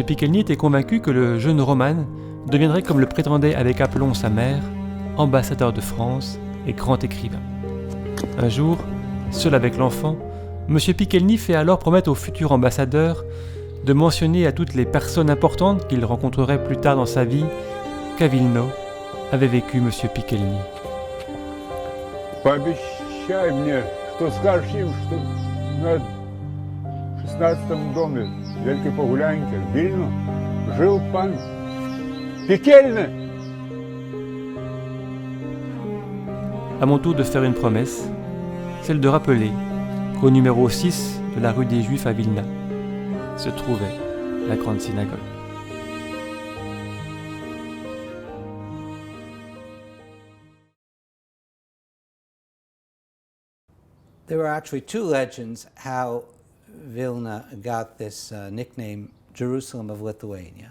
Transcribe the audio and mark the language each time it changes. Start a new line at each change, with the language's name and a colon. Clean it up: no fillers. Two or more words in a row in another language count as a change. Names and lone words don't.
French: Piekielny était convaincu que le jeune Roman deviendrait, comme le prétendait avec aplomb sa mère, ambassadeur de France et grand écrivain. Un jour, seul avec l'enfant, M. Piekielny fait alors promettre au futur ambassadeur de mentionner à toutes les personnes importantes qu'il rencontrerait plus tard dans sa vie qu'à Vilna avait vécu M. Piekielny.
Russian: Пообещай мне, что скажешь им, что на 16-м доме Wielkiej Pogulańki в Вильну жил пан Piekielny.
French: À mon tour de faire une promesse, celle de rappeler qu'au numéro 6 de la rue des Juifs à Vilna se trouvait la grande synagogue.
English: There were actually 2 legends how Vilna got this nickname, Jerusalem of Lithuania.